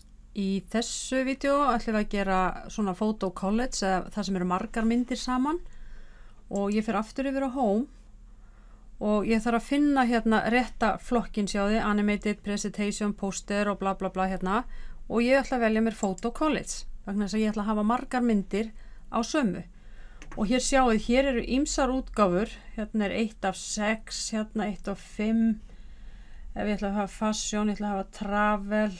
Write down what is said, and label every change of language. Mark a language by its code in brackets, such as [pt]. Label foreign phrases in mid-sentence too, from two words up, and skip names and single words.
[is] Í þessu vídeo ætlum við að gera svona [en] photo collage [is] eða það sem eru margar myndir saman og ég fer aftur yfir á home og ég þarf að finna hérna rétta flokkin, sjáðu, [en] animated, presentation, poster [is] og bla bla bla hérna og ég ætla að velja mér [en] photo collage [is] vegna þess að ég ætla að hafa margar myndir á sömu og hér sjáðu, hér eru ýmsar útgáfur, hérna er 1 af 6, hérna 1 af 5 ef ég ætla að hafa fashion, ég ætla að hafa travel.